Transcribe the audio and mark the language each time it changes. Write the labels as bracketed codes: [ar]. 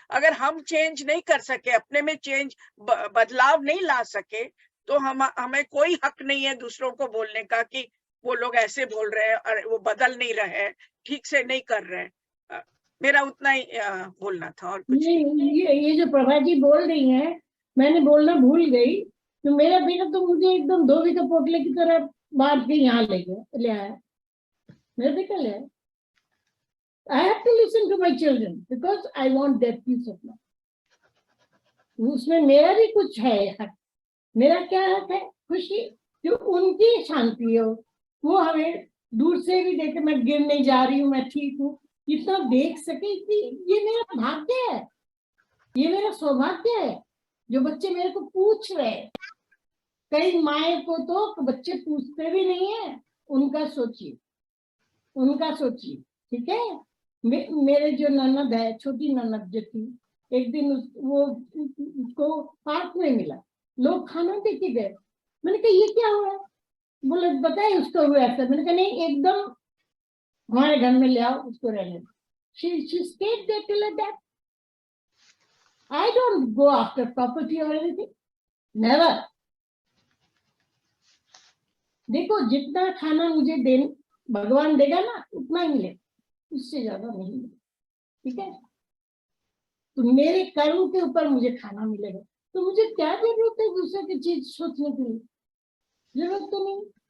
[hi] अगर हम चेंज नहीं कर सके, अपने में चेंज बदलाव नहीं ला सके, तो हमें कोई हक नहीं है दूसरों को बोलने का कि वो लोग ऐसे बोल रहे हैं और वो बदल नहीं रहे हैं, ठीक से नहीं कर रहे हैं। मेरा उतना ही बोलना था और कुछ नहीं। ये जो प्रभा जी बोल रही हैं, मैंने बोलना भूल गई। तो मेरा बेटा तो मुझे एकदम धोबी का पोटले की तरह बांध के यहाँ ले आया। मेरा बेटा ले आया। [en] I have to listen to my children because I want their peace of mind. [hi] उसमें मेरा भी कुछ है हक। मेरा क्या हक है? खुशी, जो उनकी शांति हो, वो हमें दूर से भी देखे, मैं गिर नहीं जा रही हूँ, मैं ठीक हूँ, इतना देख सके कि ये मेरा भाग्य है, ये मेरा सौभाग्य है। जो बच्चे मेरे को पूछ रहे, कई माए को तो बच्चे पूछते भी नहीं है, उनका सोचिए, उनका सोचिए, ठीक है। मेरे जो ननद है, छोटी ननद जो थी, एक दिन वो उसको पार्क में मिला, लोग खाना दे के गए। मैंने कहा ये क्या हुआ? बोले बताए उसको हुआ ऐसा। मैंने कहा नहीं, एकदम हमारे घर में ले आओ, उसको रहने दो। [en] She stayed there till her death. I don't go after property or anything. Never. [hi] देखो जितना खाना मुझे भगवान देगा ना, उतना ही मिलेगा, उससे ज्यादा नहीं मिलेगा, ठीक है। तो मेरे कर्म के ऊपर मुझे खाना मिलेगा, तो मुझे क्या जरूरत है दूसरे की चीज सोचने के लिए? जरूरत तो नहीं।